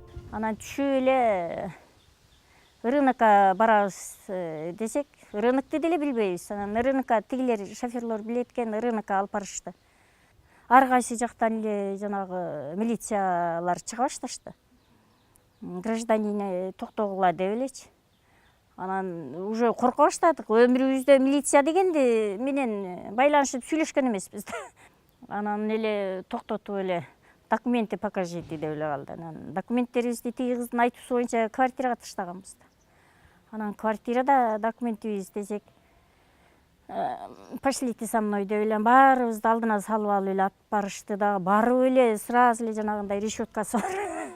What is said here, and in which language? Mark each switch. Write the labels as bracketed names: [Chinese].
[Kyrgyz] Анан түшүп эле рынокко барабыз десек, рынокты деле билбейбиз. Анан рынокко тигилер шоферлор билет экен, рынокко алып барышты. Ар кайсы жактан эле жанагы милициялар чыга башташты. Гражданин токтогула деп элечи. Анан уже корко баштадык. Өмүрүбүздө милиция дегенди менен байланышып сүйлөшкөн эмеспиз. Анан эле токтотуп эле [Russian] документы покажите [Kyrgyz] деп эле калды. Анан документтерибизди тиги кыздын айтуусу боюнча квартирага таштаганбыз. Анан квартирада документибиз десек, [Russian] пошлите со мной [Kyrgyz] деп эле баарыбызды алдына салып алып эле алып барышты да, барып эле сразу эле жанагындай решеткасы бар.